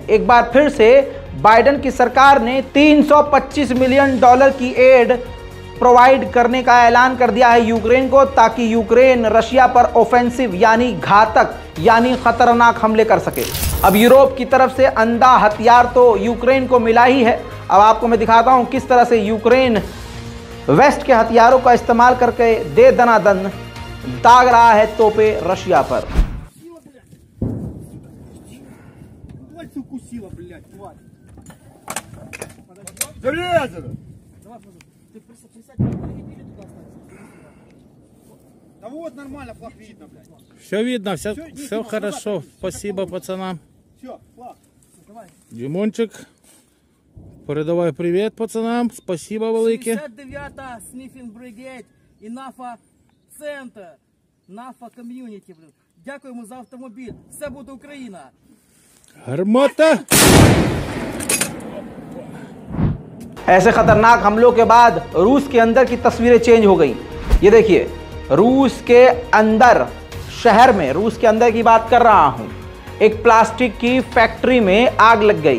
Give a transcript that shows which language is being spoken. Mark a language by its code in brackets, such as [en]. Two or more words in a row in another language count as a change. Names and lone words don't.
[hi] एक बार फिर से बाइडेन की सरकार ने $325 मिलियन की [en] aid provide [hi] करने का ऐलान कर दिया है यूक्रेन को, ताकि यूक्रेन रशिया पर ऑफेंसिव यानी घातक यानी खतरनाक हमले कर सके। अब यूरोप की तरफ से अंधा हथियार तो यूक्रेन को मिला ही है। अब आपको मैं दिखाता हूं किस तरह से यूक्रेन वेस्ट के हथियारों का इस्तेमाल करके दे दनादन दाग रहा है तोपे रशिया पर। [ru] Да вот нормально, флаг видно, блядь. Все видно, все хорошо. Спасибо пацанам. Все, флаг. Димончик, передавай привет пацанам. [uk] Спасибо велике. 69-та Sniffing Brigade і НАФА Центр, НАФА Ком'юніті. Дякуємо за автомобіль. Все буде Україна. Гармата! [hi] ऐसे खतरनाक हमलों के बाद रूस के अंदर की तस्वीरें चेंज हो गई। ये देखिए, रूस के अंदर शहर में, रूस के अंदर की बात कर रहा हूं, एक प्लास्टिक की फैक्ट्री में आग लग गई।